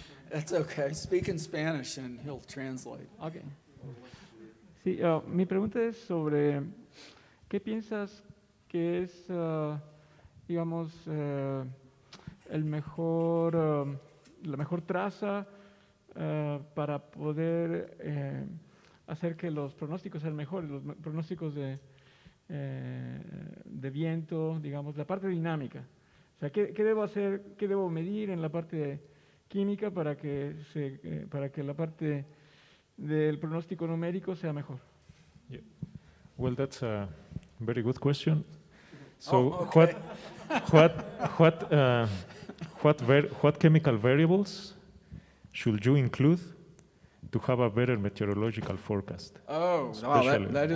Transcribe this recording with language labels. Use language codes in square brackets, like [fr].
[en] That's okay. Speak in Spanish and he'll translate. Okay. [es] Sí, mi pregunta es sobre qué piensas que es, digamos, la mejor traza para poder hacer que los pronósticos sean mejores, los pronósticos de viento, digamos, la parte dinámica. O sea, ¿qué debo hacer, qué debo medir en la parte química para que la parte del pronóstico numérico sea mejor? [en] Yeah. Well, that's a very good question. So, okay. What chemical variables should you include to have a better meteorological forecast? Oh, wow, that is